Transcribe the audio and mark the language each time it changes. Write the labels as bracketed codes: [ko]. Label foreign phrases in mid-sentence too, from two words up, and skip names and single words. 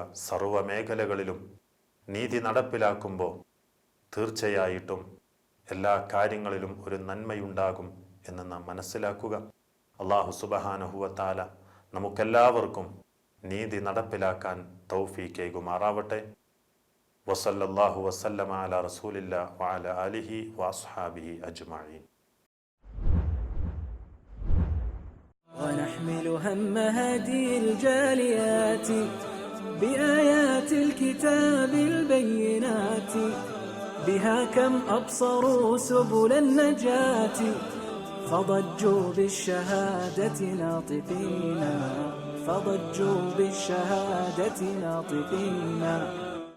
[ml] സർവ്വ മേഖലകളിലും നീതി നടപ്പിലാക്കുമ്പോൾ തീർച്ചയായിട്ടും എല്ലാ കാര്യങ്ങളിലും ഒരു നന്മയുണ്ടാകും എന്ന് നാം മനസ്സിലാക്കുക. [ar] الله سبحانه وتعالى [ml] നമുക്കെല്ലാവർക്കും നീതി നടപ്പിലാക്കാൻ തൗഫീഖ് ഏകുമാറാവട്ടെ. [ar] وصلى الله وسلم على رسول الله وعلى آله وأصحابه أجمعين. ونحمل هم هدي الجاليات بآيات الكتاب البينات بها كم أبصروا سبل النجاة فضجوا بالشهادة ناطقين فضجوا بالشهادة ناطقين